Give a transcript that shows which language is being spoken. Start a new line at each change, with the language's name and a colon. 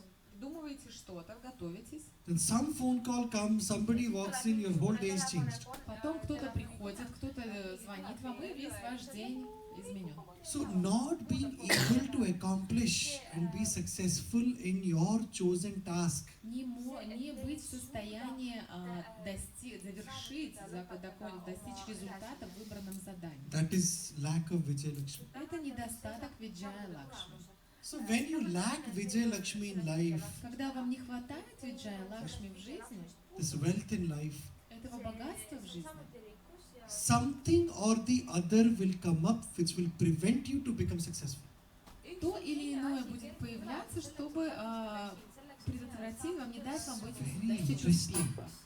Russian: придумываете что-то, готовитесь,
English: Then some phone call comes, somebody walks in, your whole day is changed.
Russian: потом кто-то приходит, кто-то звонит вам, и весь ваш день изменен.
English: So not being able to accomplish and be successful in your chosen task
Russian: Не быть в состоянии завершить, достичь результата в выбранном задании.
English: that is lack of Vijay Lakshmi.
Russian: Это недостаток Виджая Лакшми.
English: So when you lack Vijay Lakshmi in life,
Russian: Когда вам не хватает Виджая Лакшми в жизни,
English: this wealth in life,
Russian: этого богатства в жизни,
English: something or the other will come up which will prevent you to become successful.
Russian: то или иное будет появляться, чтобы предотвратить вам, не дать вам достичь успеха.